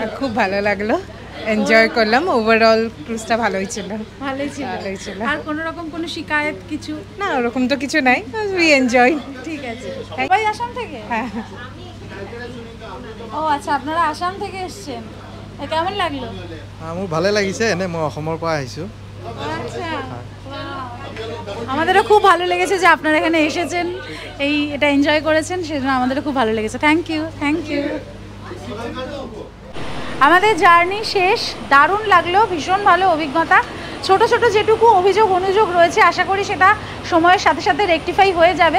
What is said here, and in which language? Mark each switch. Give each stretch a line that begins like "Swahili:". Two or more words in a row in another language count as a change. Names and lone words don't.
Bangla: খুব ভালো লাগলো, এনজয় করলাম। ওভারঅল ক্রুজটা ভালোই ছিল। ভালোই ছিল। আর কোনো রকম কোনো শিকায়ত কিছু? না, ওরকম তো কিছু নাই,
English: we enjoy.
Bangla: ঠিক আছে। সবাই আসাম থেকে? হ্যাঁ। ও আচ্ছা, আপনারা আসাম থেকে এসেছেন। কেমন লাগলো?
Assamese: মোৰ ভালে লাগিছে। এনে মই অসমৰ পৰা আহিছোঁ।
Bangla: আচ্ছা, আমাদেরও খুব ভালো লেগেছে যে আপনারা এখানে এসেছেন, এটা এনজয় করেছেন, সেজন্য আমাদেরও খুব ভালো লেগেছে।
English: thank you.
Bangla: আমাদের জার্নি শেষ। দারুণ লাগলো, ভীষণ ভালো অভিজ্ঞতা। ছোট ছোট যেটুকু অনুযোগ রয়েছে আশা করি সেটা সময়ের সাথে সাথে রেকটিফাই হয়ে যাবে।